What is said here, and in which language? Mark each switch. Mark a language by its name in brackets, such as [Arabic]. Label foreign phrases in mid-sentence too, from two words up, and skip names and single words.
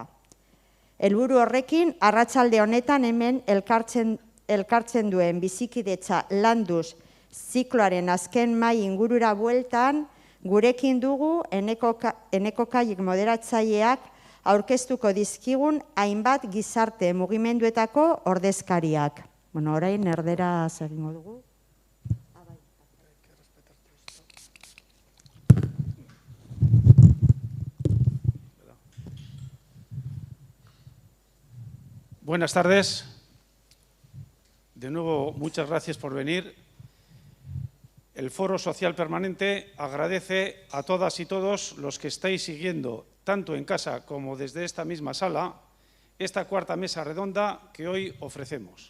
[Basque] Helburu horrekin, arratsalde honetan hemen elkartzen duen bizikidetza landuz zikloaren azken mahai ingurura bueltan, gurekin dugu Eneko Kaiek moderatzaileak aurkeztuko dizkigun hainbat gizarte mugimenduetako ordezkariak. Bueno, orain erderaz egingo dugu. [Spanish] Buenas tardes. De nuevo, muchas gracias por venir. El Foro Social Permanente agradece a todas y todos los que estáis siguiendo, tanto en casa como desde esta misma sala, esta cuarta mesa redonda que hoy ofrecemos.